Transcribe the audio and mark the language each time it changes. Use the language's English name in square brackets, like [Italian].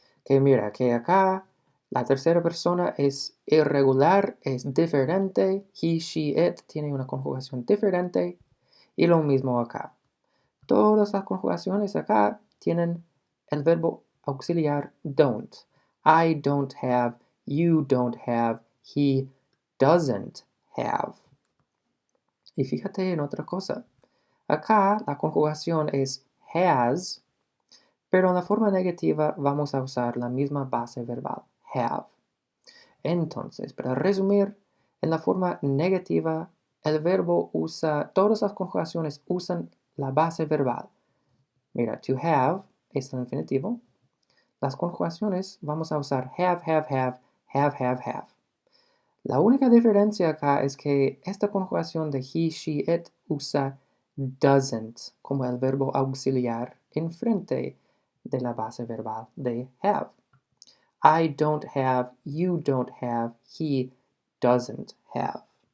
[Spanish] Que mira, que acá la tercera persona es irregular, es diferente. He, she, it tiene una conjugación diferente. Y lo mismo acá. Todas las conjugaciones acá tienen el verbo auxiliar don't. [English] I don't have, you don't have, he doesn't have. [Spanish] Y fíjate en otra cosa. Acá la conjugación es has, pero en la forma negativa vamos a usar la misma base verbal, have. Entonces, para resumir, en la forma negativa, el verbo usa, todas las conjugaciones usan la base verbal. Mira, to have es el infinitivo. Las conjugaciones vamos a usar have. La única diferencia acá es que esta conjugación de he, she, it usa doesn't como el verbo auxiliar enfrente de la base verbal de have. [English] I don't have, you don't have, he doesn't have.